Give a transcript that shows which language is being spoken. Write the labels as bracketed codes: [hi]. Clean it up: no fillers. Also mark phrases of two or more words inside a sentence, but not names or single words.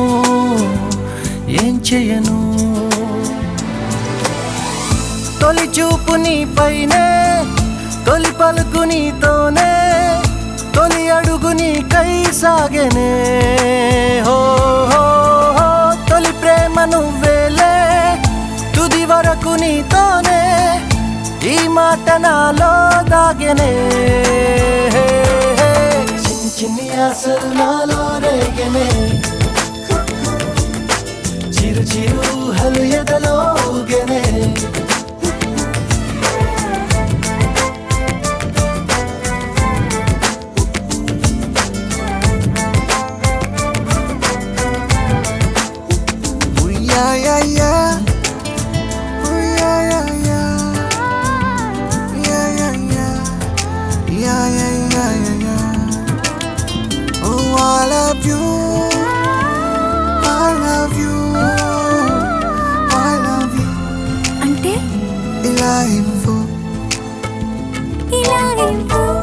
[te] ఏం చేయను తొలి చూపు నీ పైనే తొలి పలుకు నీతోనే తొలి అడుగు నీకై సాగెనే హో హో హో తొలి ప్రేమ నువ్వేలే తుది వరకు నీతోనే ఈ మాట నాలో దాగెనే చిన్ని చిన్ని ఆశలు నాలో రేగెనే చిరు చిరు హలు ఎదలో ఊగెనే Yeah, yeah, yeah. Oh, yeah, yeah, yeah. Yeah, yeah, yeah. Yeah, yeah, yeah, yeah, yeah. [en] Oh, I love you. I love you. I love you. [te] అంటే ఇలా ఇవ్వు. ఇలా ఇవ్వు